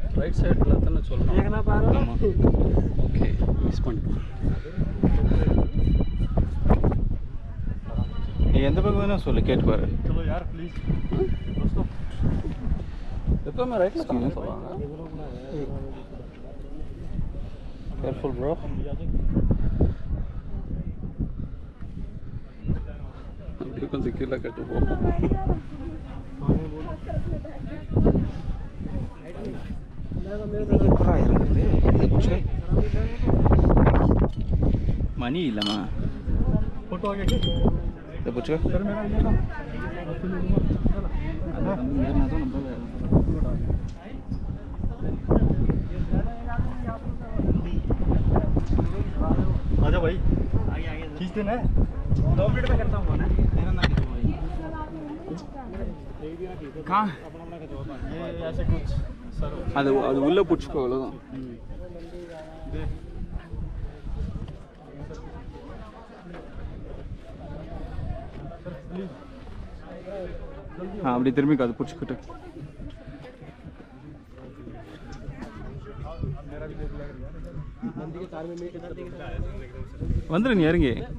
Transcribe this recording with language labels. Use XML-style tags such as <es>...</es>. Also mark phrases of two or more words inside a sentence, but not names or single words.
<ta>ரைட் சைடில் தானே சொல்லணும். ஆமாம், ஓகே, மிஸ் பண்ணிட்டோம். நீ எந்த பக்கம் வேணா சொல்லு, கேட்டு பாரு.</ta> <hi>चलो यार प्लीज दोस्तों</hi> <ta>எப்பவுமே ரைட்டில் தானே சொல்லுவாங்க.</ta> <en>careful bro.</en> <ta>அப்படியே கொஞ்சம் கீழே கட்டு போகும். மணி இல்லைம்மா,</ta> <hi>फोटो आ गया क्या</hi> <ta>இதை பிடிச்சோ.</ta> <hi>सर मेरा ये था आजा भाई खींच देना है 2 मिनट में करता हूँ ना कहाँ ये ऐसे कुछ सर</hi> <ta>அது அது உள்ளே பிடிச்சிக்கோ, அவ்வளோதான். அப்படி திரும்பி அது பிடிச்சிக்கிட்டு வந்துடு, நீ இறங்கி.</ta>